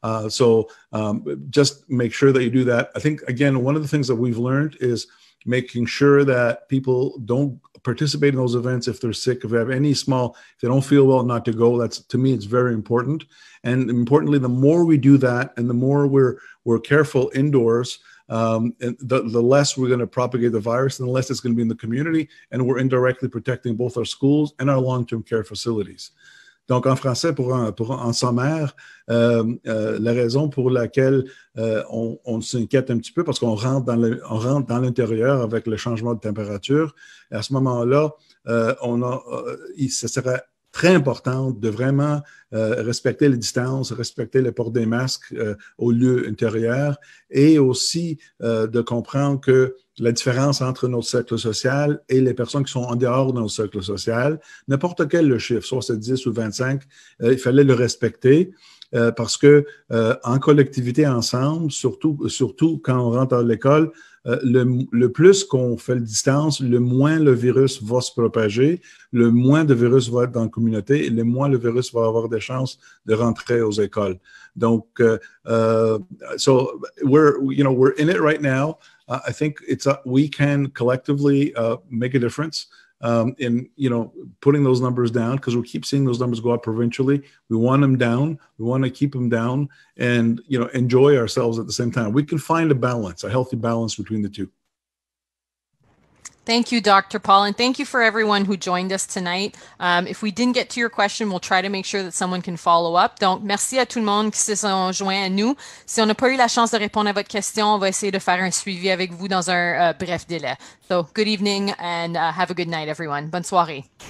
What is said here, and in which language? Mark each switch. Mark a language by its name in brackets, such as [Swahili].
[English] So just make sure that you do that. I think, again, one of the things that we've learned is making sure that people don't participate in those events if they're sick, if they have if they don't feel well, not to go. That's, to me, it's very important. And importantly, the more we do that and the more we're careful indoors, and the less we're going to propagate the virus and the less it's going to be in the community, and we're indirectly protecting both our schools and our long-term care facilities. [French] Donc, en français, en sommaire, la raison pour laquelle on s'inquiète un petit peu, parce qu'on rentre on rentre dans l'intérieur avec le changement de température. Et à ce moment-là, ce serait très important de vraiment respecter les distances, respecter le port des masques au lieu intérieur et aussi de comprendre que la différence entre notre cercle social et les personnes qui sont en dehors de notre cercle social, n'importe quel le chiffre, soit c'est 10 ou 25, il fallait le respecter. Parce que en collectivité ensemble, surtout quand on rentre à l'école, le plus qu'on fait de distance, le moins le virus va se propager, le moins de virus va être dans la communauté et le moins le virus va avoir des chances de rentrer aux écoles. [English] Donc, so we're in it right now. I think we can collectively make a difference in putting those numbers down, because we keep seeing those numbers go up provincially. We want them down. We want to keep them down, and enjoy ourselves at the same time. We can find a balance, a healthy balance between the two. Thank you, Dr. Paul, and thank you for everyone who joined us tonight. If we didn't get to your question, we'll try to make sure that someone can follow up. [French] Donc, merci à tout le monde qui se sont joints à nous. Si on n'a pas eu la chance de répondre à votre question, on va essayer de faire un suivi avec vous dans un bref délai. [English] So, good evening and have a good night, everyone. [French] Bonne soirée.